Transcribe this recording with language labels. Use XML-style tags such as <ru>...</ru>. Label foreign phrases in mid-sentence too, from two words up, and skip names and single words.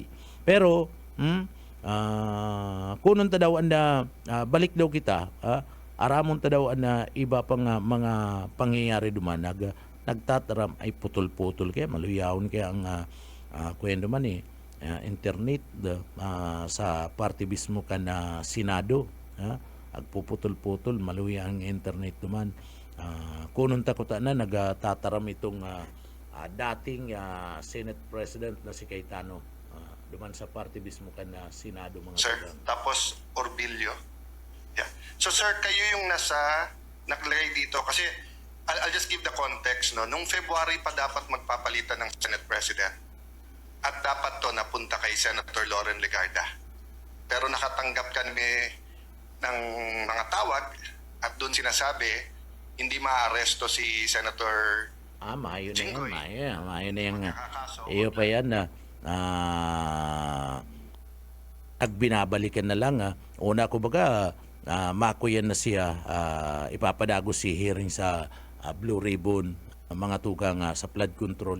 <bik>Pero kunon ta daw na balik daw kita, aramon ta daw na iba pang mga pangyayari duman nagtataram ay putol-putol kaya maluyawon kaya ang kwento man internet sa party mismo ka na Senado, agpuputol-putol maluya ang internet duman. Kunon ta ko ta na nagtataram itong dating</bik> <en>Senate President</en> <bik>na si Cayetano, duman sa party mismo ka na Senado, mga sir, tugang.</bik> <tl>tapos Orbilio.</tl> <en>Yeah. So sir,</en> <tl>kayo yung naglagay dito kasi</tl> <en>I'll just give the context, no.</en> <tl>Nung February pa dapat magpapalitan ng</tl> <en>Senate President</en> <tl>at dapat to napunta kay Senator Loren Legarda. Pero nakatanggap kami ng mga tawag at doon sinasabi hindi maaresto si Senator</tl> <bik>Maayo na</bik> <tl>Jinggoy.</tl> <bik>yan, maayo na yan. Magkakaso. Iyo pa yan na nagbinabalikan na lang. Una ko baga, mako yan na siya, ipapadago si hearing sa Blue Ribbon, mga tugang sa</bik> <en>flood control.</en>